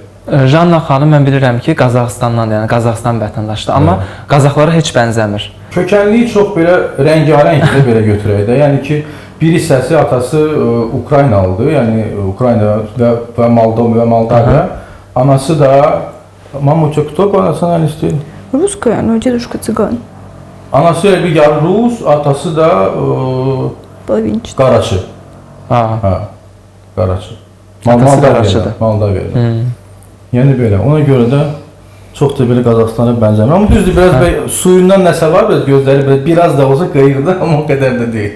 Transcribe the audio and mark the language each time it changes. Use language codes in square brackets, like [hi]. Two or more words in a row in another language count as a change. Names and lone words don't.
[az] Janna xanım mən bilirəm ki, Qazaxstandan, yəni Qazaxstan vətəndaşıdır, amma Qazaxlara heç bənzəmir. Kökənliyi çox belə rəngarəngdir belə götürək də. Yəni ki, bir hissəsi atası Ukraynalıdır, yəni Ukrayna və Moldova. Anası da Mamuça, [ru] кто по национальности? Русская, но дедушка цыган. [az] Anası elə bir yarı Rus, atası da [ru] Половинчатый. [az] Qaraçı. Qaraçı. Moldova. Yəni belə. Ona görə də çox da belə Qazaxstana bənzəmir. Amma düzdür, biraz suyundan nəsə var, gözləri biraz da olsa qıyıqdır, amma o qədər də deyil.